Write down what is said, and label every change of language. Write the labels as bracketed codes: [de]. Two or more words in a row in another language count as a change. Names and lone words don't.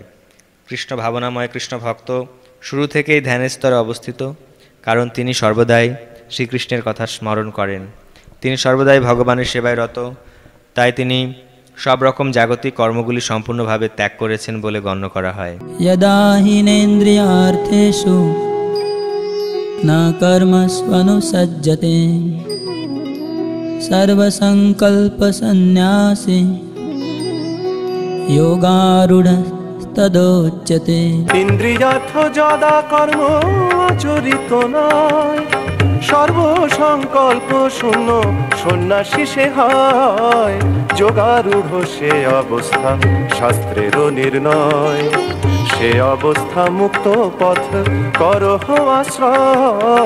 [bn] কৃষ্ণ ভাবনাময় কৃষ্ণ ভক্ত শুরু থেকেই ধ্যানের স্তরে অবস্থিত, কারণ তিনি সর্বদাই শ্রীকৃষ্ণের কথা স্মরণ করেন। তিনি সর্বদাই ভগবানের সেবায় রত, তাই তিনি সব রকম জাগতিক কর্মগুলি সম্পূর্ণভাবে ত্যাগ করেছেন বলে গণ্য করা হয়। [sa] यदा हीनेन्द्रियार्थेषु न कर्मस्वनुसज्जते सर्वसंकल्पसन्न्यासी योगारूढस्तदोच्यते। [bn] ইন্দ্রিয়ার্থ যদা কর্ম আচরিত নয়, সর্বসংকল্প শূন্য সন্ন্যাসী সে হয়। যোগারূঢ় সে অবস্থা শাস্ত্রেরও নির্ণয়, সে অবস্থা মুক্ত পথ করহ আশ্রয়।